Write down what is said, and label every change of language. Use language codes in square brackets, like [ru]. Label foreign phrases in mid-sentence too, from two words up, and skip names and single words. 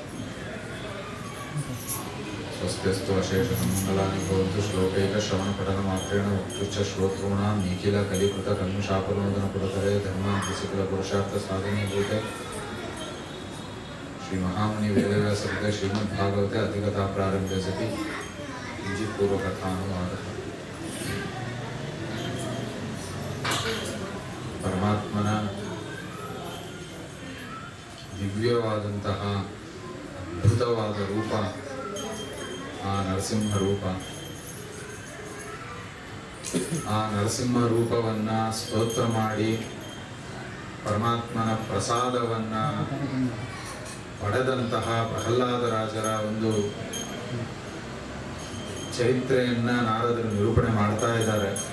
[sa] स्वस्त्यस्तु अशेषसन्मङ्गलानि भवन्तु श्लोकैकश्रवणपठनमात्रेण वक्तुश्च श्रोतॄणां निखिलकलिकृतकल्मषापनोदनपुरतरे धर्मार्थसिकलपुरुषार्थसाधनीभूते श्रीमहामुनिवेदव्यासकृते श्रीमद्भागवते अधिकथा प्रारम्भे सति किञ्चित् पूर्वकथानुवादः। [kn] परमात्मನ ದಿವ್ಯವಾದಂತಹ ಅದ್ಭುತವಾದ ರೂಪ ಆ ನರಸಿಂಹ ರೂಪ. ಆ ನರಸಿಂಹ ರೂಪವನ್ನ ಸ್ತೋತ್ರ ಮಾಡಿ ಪರಮಾತ್ಮನ ಪ್ರಸಾದವನ್ನ ಪಡೆದಂತಹ ಪ್ರಹ್ಲಾದರಾಜರ ಒಂದು ಚರಿತ್ರೆಯನ್ನ ನಾರದರು ನಿರೂಪಣೆ ಮಾಡ್ತಾ ಇದ್ದಾರೆ.